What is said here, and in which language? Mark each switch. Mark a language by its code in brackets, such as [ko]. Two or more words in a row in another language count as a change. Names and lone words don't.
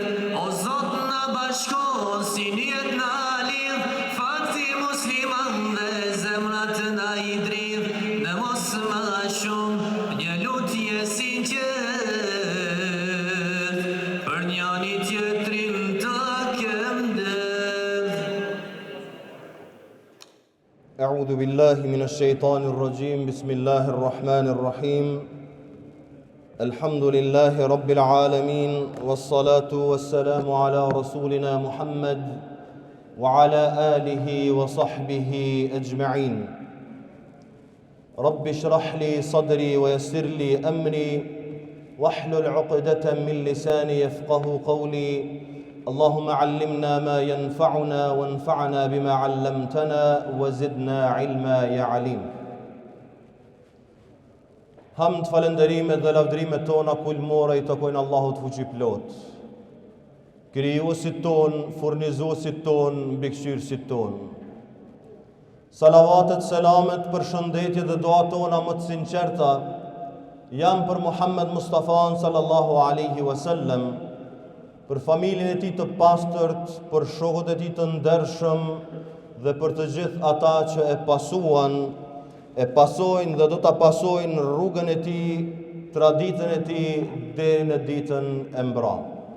[sq] O Zot na bashko si njet na lidh, fati muslimanve zemrat na I dridh, në mos ma shumë një lutje sinqer, për njoni tjetrin të këndërt. [ar] أعوذ بالله من الشيطان الرجيم بسم الله الرحمن الرحيم الحمد لله رب العالمين والصلاة والسلام على رسولنا محمد وعلى آله وصحبه أجمعين رب اشرح لي صدري ويسر لي أمري واحلل عقدة من لساني يفقه قولي اللهم علمنا ما ينفعنا وانفعنا بما علمتنا وزدنا علما يا عليم. [sq] Hamd, falenderimet dhe lavdrimet tona kulmore I takojnë Allahut fuqiplot, krijuesit ton, furnizuesit ton, mbikëqyrësit ton. Salavatet, selamet, përshëndetje dhe dua tona më të sinqerta janë për Muhammed Mustafa [ar] صلى الله عليه وسلم, [sq] për familjen e tij të pastërt, për shokët e tij të ndershëm dhe për të gjithë ata që e pasuan, e pasojnë dhe do ta pasojnë rrugën e tij, traditën e tij deri në ditën e mbrojtjes.